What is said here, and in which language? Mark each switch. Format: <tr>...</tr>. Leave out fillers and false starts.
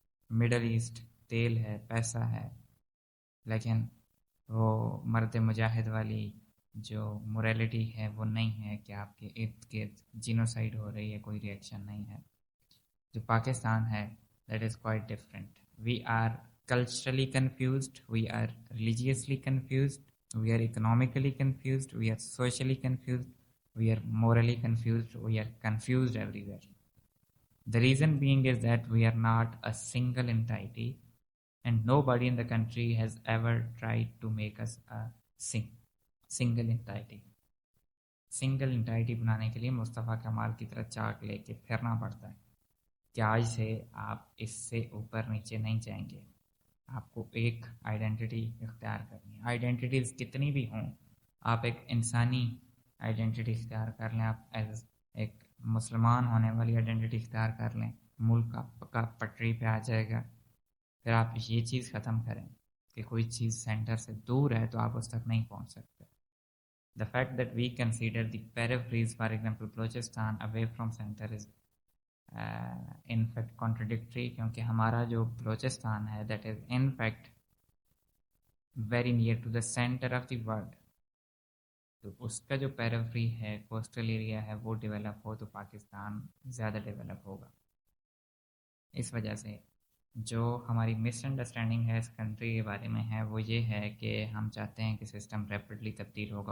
<ur>Middle asset تیل ہے، پیسہ ہے، لیکن وہ مرد مجاہد والی جو موریلٹی ہے وہ نہیں ہے کہ آپ کے ارد گرد جینوسائڈ ہو رہی ہے، کوئی ریئیکشن نہیں ہے. جو پاکستان ہے</ur> <en>That is quite different. We are culturally confused, we are religiously confused, we are economically confused, we are socially confused, we are morally confused, we are confused everywhere. The reason being is that we are not a single entity, and nobody in the country has ever tried to make us a single entity.</en> <ur>Single انٹائٹی بنانے کے لیے مصطفیٰ کمال کی طرح چاک لے کے پھرنا پڑتا ہے کہ آج سے آپ اس سے اوپر نیچے نہیں جائیں گے، آپ کو ایک آئیڈینٹی اختیار کرنی ہے. آئیڈینٹیز کتنی بھی ہوں، آپ ایک انسانی آئیڈینٹی اختیار کر لیں، آپ ایز ایک مسلمان ہونے والی آئیڈینٹی اختیار کر لیں، ملک آپ کا پٹری پہ آ جائے گا. پھر آپ یہ چیز ختم کریں کہ کوئی چیز سینٹر سے دور ہے تو آپ اس تک نہیں پہنچ سکتے.</ur> <en>The fact that we consider the peripheries, for example, Balochistan away from center is in fact contradictory,</en> <ur>کیونکہ ہمارا جو بلوچستان ہے</ur> <en>that is in fact very near to the center of the world.</en> <ur>تو اس کا جو پیریفری ہے، کوسٹل ایریا ہے، وہ ڈیولپ ہو تو پاکستان زیادہ ڈیولپ ہوگا. اس وجہ سے جو ہماری مس انڈرسٹینڈنگ ہے اس کنٹری کے بارے میں ہے وہ یہ ہے کہ ہم چاہتے ہیں کہ سسٹم ریپڈلی تبدیل ہوگا.</ur>